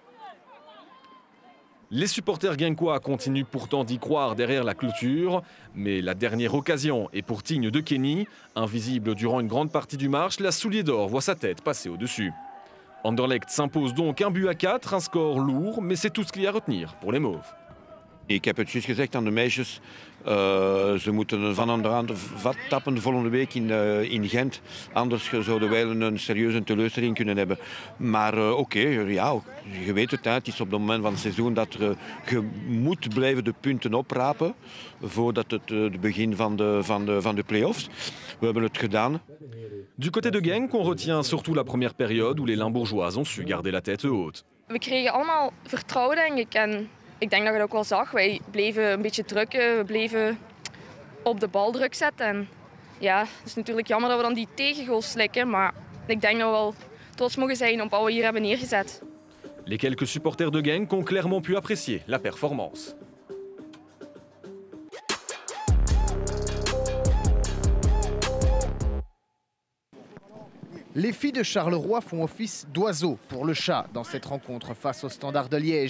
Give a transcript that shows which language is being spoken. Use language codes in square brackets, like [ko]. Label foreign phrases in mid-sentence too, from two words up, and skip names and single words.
[fr] Les supporters genkois continuent pourtant d'y croire derrière la clôture, mais la dernière occasion est pour Tigne de Kenny. Invisible durant une grande partie du match, la soulier d'or voit sa tête passer au-dessus. Anderlecht s'impose donc 1-4, un score lourd, mais c'est tout ce qu'il y a à retenir pour les Mauves. [nl] Ik heb het juist gezegd aan de meisjes, ze moeten van onderaan vat tappen volgende week in Gent. Anders zouden wij een serieuze teleurstelling kunnen hebben. Maar oké, ja, je weet het, het is op het moment van het seizoen dat je moet blijven de punten oprapen voordat het begin van de play-offs. We hebben het gedaan. [fr] Du côté de Genk, on retient surtout la première période où les Limbourgeoises ont su garder la tête haute. [nl] We kregen allemaal vertrouwen, denk ik. En ik denk dat je het ook wel zag. Wij bleven een beetje drukken, we bleven op de bal druk zetten. En ja, het is natuurlijk jammer dat we dan die tegengoal slikken, maar ik denk dat we wel trots mogen zijn op wat we hier hebben neergezet. [fr] Les quelques supporters de Genk ont clairement pu apprécier la performance. Les filles de Charleroi font office d'oiseaux pour le chat dans cette rencontre face au Standard de Liège.